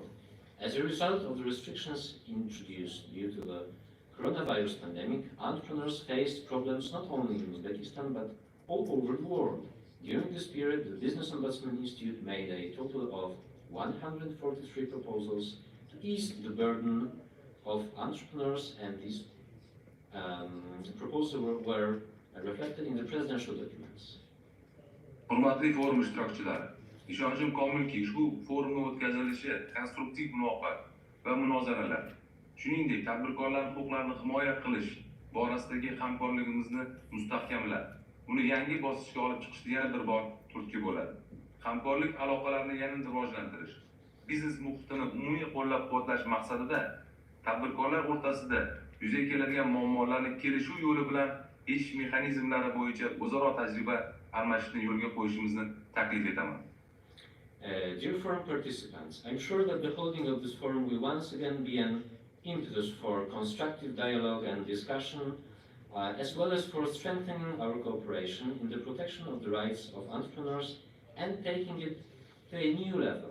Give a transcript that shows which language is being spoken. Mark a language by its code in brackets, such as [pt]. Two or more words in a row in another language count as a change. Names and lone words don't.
[en] As a result of the restrictions introduced due to the coronavirus pandemic, entrepreneurs faced problems not only in Uzbekistan but all over the world. During this period, the Business Ombudsman Institute made a total of 143 proposals to ease the burden of entrepreneurs, and these proposals were reflected in the presidential documents. [uz] Hurmatli forum ishtirokchilari, ishonchim komilki ushbu forumning o'tkazilishi konstruktiv muloqot va munozaralar, shuningdek tadbirkorlarning huquqlarini himoya qilish borasidagi hamkorligimizni mustahkamlab, uni yangi bosqichga olib chiqishda yana bir bor turtki bo'ladi. Hamkorlik aloqalarini yanada rivojlantirish, biznes muhitini umumiy qo'llab-quvvatlash maqsadida tadbirkorlar o'rtasida yuzaga keladigan muammolarni kelishuv yo'li bilan yechish mexanizmlari bo'yicha o'zaro tajriba almashishni yo'lga qo'yishimizni taklif etaman. [en] Dear forum participants, I'm sure that the holding of this forum will once again be an impetus for constructive dialogue and discussion, as well as for strengthening our cooperation in the protection of the rights of entrepreneurs and taking it to a new level.